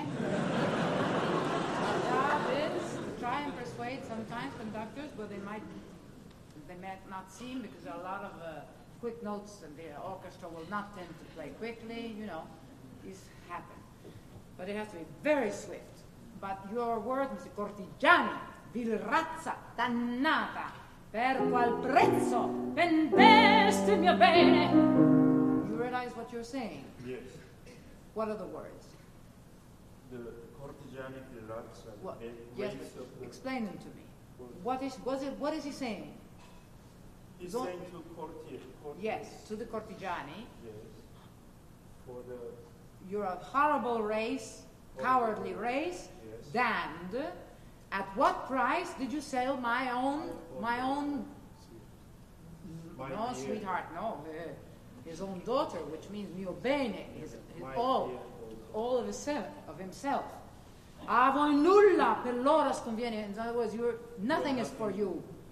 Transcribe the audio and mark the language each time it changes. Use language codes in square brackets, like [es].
[en] My job is to try and persuade sometimes conductors, but they might not seem, because there are a lot of quick notes, and the orchestra will not tend to play quickly, you know. These happen. But it has to be very swift. But your word, Mr. [it] Cortigiani, vil razza dannata, per qual prezzo, vendeste mio bene. [en] Realize what you're saying. Yes. What are the words? [it] The cortigiani di razza. [en] Yes. Explain them to me. What is he saying? He's saying to courtiers. Yes, to the cortigiani. Yes. For the. You're a horrible race, cowardly race, yes. Damned. At what price did you sell my own? No, sweetheart. No. His own daughter, which means mio bene, all of himself. [it] A voi nulla per loro sconviene. [en] In other words, nothing is for you.